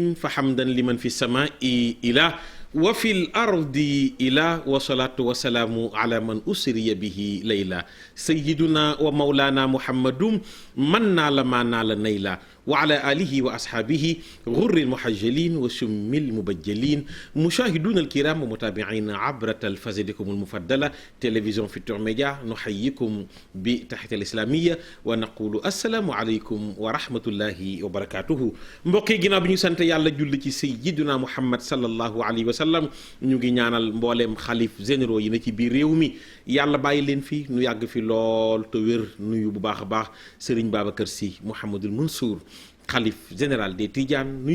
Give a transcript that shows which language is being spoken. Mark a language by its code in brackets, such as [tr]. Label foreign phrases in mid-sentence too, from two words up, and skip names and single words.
[ar] فحمدا لمن في السماء إله وفي الأرض إله والصلاة والسلام على من أسري به ليلا سيدنا ومولانا محمد من نال ما نال نيلا وعلى آله وأصحابه غر المحجلين وشم المبجلين مشاهدون الكرام ومتابعين عبر تلفزتكم المفضلة تلفزيون فيتور ميديا نحييكم بتحية الإسلامية ونقول السلام عليكم ورحمة الله وبركاته. [wo] mbokk yi ginnaaw bi ñu sant yàlla julli ci sayyidina Muhammad [ar] صلى الله عليه وسلم [wo] ñu ngi ñaanal mbooleem xalif généraux yi na ci biir réew mi yàlla bàyyi leen fi nu yàgg fi lool te wér nuyu bu baax a baax Serigne Babacar Sy Mouhamadul Mansour xalif [fr] général des Tidiane [wo] nuyu